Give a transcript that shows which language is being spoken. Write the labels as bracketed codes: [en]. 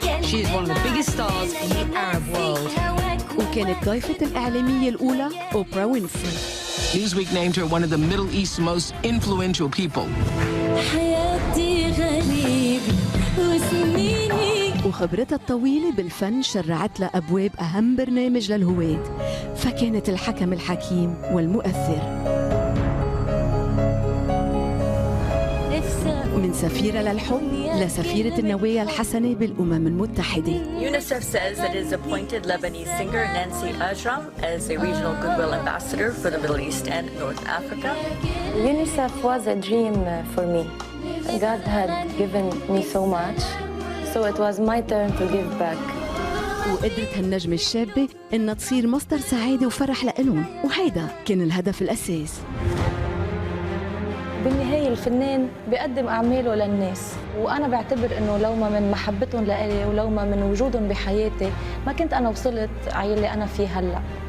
[en] She is one of the biggest stars in the Arab world. [ar] وكانت ضيفة الإعلامية الأولى أوبرا وينفري. [en] Newsweek named her one of the Middle East's most influential people. [ar] حياتي غريب وسنيني. وخبرتها الطويلة بالفن شرعت لها أبواب أهم برنامج للهواة، فكانت الحكم الحكيم والمؤثر. من سفيرة للحب لسفيرة النوايا الحسنة بالأمم المتحدة. [en] UNICEF says that it has appointed Lebanese singer Nancy Ajram as a regional goodwill ambassador for the Middle East and North Africa. UNICEF was a dream for me. God had given me so much, so it was my turn to give back. [ar] وقدرت هالنجمة الشابة إنها تصير مصدر سعادة وفرح لإلهم، وهيدا كان الهدف الأساس. بالنهاية الفنان بيقدم أعماله للناس، وأنا بعتبر إنه لو ما من محبتهم لإلي ولو ما من وجودهم بحياتي ما كنت أنا وصلت على اللي أنا فيه هلأ.